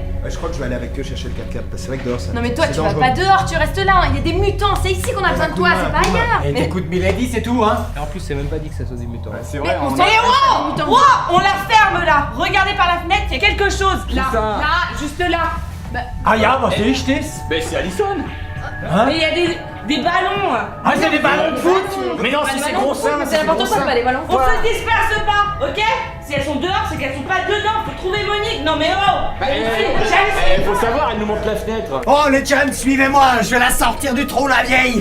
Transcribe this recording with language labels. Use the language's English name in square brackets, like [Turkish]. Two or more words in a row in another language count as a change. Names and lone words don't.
[French] Ouais, je crois que je vais aller avec eux chercher le 4x4 parce que c'est vrai que dehors ça. Non mais toi c'est tu vas dangereux. pas dehors, tu restes là, il y a des mutants, c'est ici qu'on a besoin de toi, c'est pas ailleurs. Et t'écoutes Milady, c'est tout, hein. Et en plus, c'est même pas dit que ça soit des mutants. C'est Mais on Et s'en wow, wow, on la ferme là. Regardez par la fenêtre, il y a quelque chose. Là, ça là, juste là. [German] Ah, ja, was ist das? [French] Ben c'est Allison. Mais il y a des ballons. Ah, c'est des ballons de foot. Mais non, si c'est gros ça, C'est important ça, pas les ballons. On se disperse pas, ok? Si elles sont dehors, c'est qu'elles sont pas dedans. Faut trouver Monique. Non mais oh. Faut savoir, elle nous montre la fenêtre. Oh, les jeunes, suivez-moi, je vais la sortir du trou, la vieille.